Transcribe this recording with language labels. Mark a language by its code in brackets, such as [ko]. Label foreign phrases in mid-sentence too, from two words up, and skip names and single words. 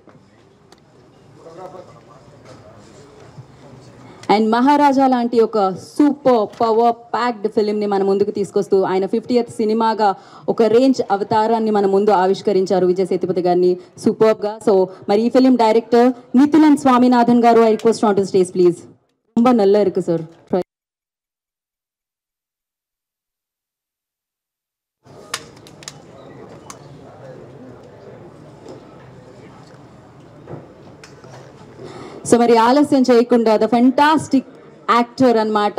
[te] అండ్ మహారాజా లాంటి ఒక [en] super power packed [te] ఫిలింని మన ముందుకు తీసుకొస్తూ ఆయన 50th సినిమాగా ఒక రేంజ్ అవతారాన్ని మన ముందు ఆవిష్కరించారు విజయ్ సేతుపతి గారిని సూపర్గా. సో మరి ఈ ఫిలిం డైరెక్టర్ నితిలన్ స్వామినాథన్ గారు, [en] I request on to the stage please. [ta] ரொம்ப நல்லா இருக்கு சார். [te] సో మరి ఆలస్యం చేయకుండా [en] the fantastic actor [te] అన్నమాట.